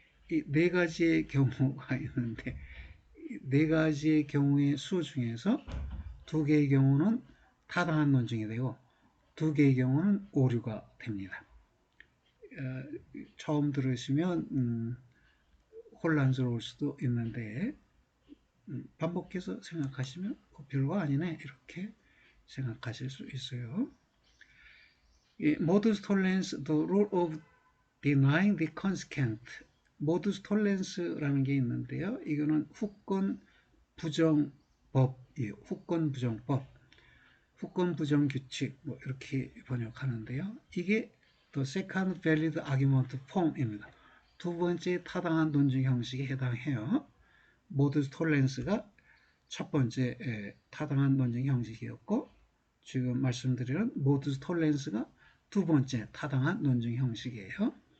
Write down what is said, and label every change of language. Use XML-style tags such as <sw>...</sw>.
<ko>이 네 가지의 경우가 있는데, 네 가지의 경우의 수 중에서 두 개의 경우는 타당한 논증이 되고, 두 개의 경우는 오류가 됩니다. 처음 들으시면 혼란스러울 수도 있는데 반복해서 생각하시면 별거 아니네 이렇게 생각하실 수 있어요.</ko> <en>modus tollens, the rule of denying the consequent.</en> <ko>modus tollens라는 게 있는데요. 이거는 후권 부정법이에요. 후권 부정법, 후권 부정 규칙 뭐 이렇게 번역하는데요. 이게</ko> <en>the second valid argument form입니다.</en> <ko>두 번째 타당한 논증 형식에 해당해요. modus tollens가 첫 번째 타당한 논증 형식이었고 지금 말씀드리는 modus tollens가 두 번째 타당한 논증 형식이에요.</ko>